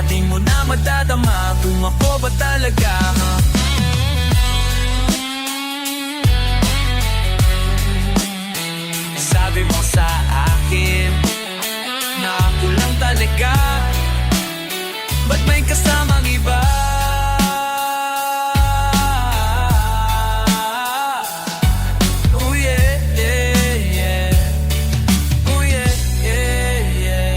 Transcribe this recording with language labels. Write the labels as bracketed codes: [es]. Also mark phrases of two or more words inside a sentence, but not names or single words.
[tl] Di mo na madadama kung ako ba talaga. Sabi mo sa akin na ako lang talaga, ba't may kasamang iba? [en] Oh yeah, yeah, yeah. Oh yeah, yeah, yeah.